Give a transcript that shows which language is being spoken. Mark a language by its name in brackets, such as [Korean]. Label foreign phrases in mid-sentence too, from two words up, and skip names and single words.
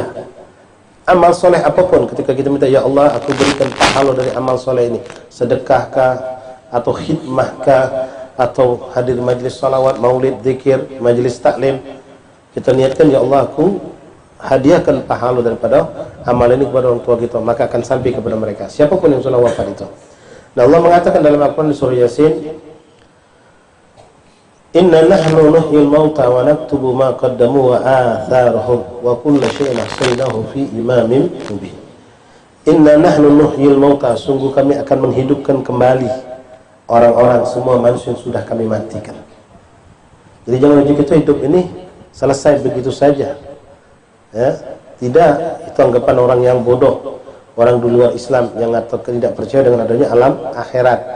[Indonesian] Amal soleh apapun, ketika kita minta, [Arabic] يا الله, [Indonesian] aku berikan pahala dari amal soleh ini, sedekahkah, atau khidmahkah, atau hadir majlis salawat, maulid, zikir, majlis taklim, kita niatkan, [Arabic] يا الله, [Indonesian] aku hadiahkan pahala daripada amal ini kepada orang tua kita, maka akan sampai kepada mereka, siapapun yang sudah wafat itu. Nah, Allah mengatakan dalam Al-Quran di surah Yasin, [Arabic] إنا نحن نحيي الموتى ونكتب ما قدموا وآثارهم وكل شيء أحصيناه في إمام مبين. إنا نحن نحيي الموتى, [Indonesian] sungguh kami akan menghidupkan kembali orang-orang, semua manusia yang sudah kami matikan. Jadi jangan kita hidup ini selesai begitu saja. Ya, tidak, itu anggapan orang yang bodoh, orang di luar Islam yang tidak percaya dengan adanya alam akhirat.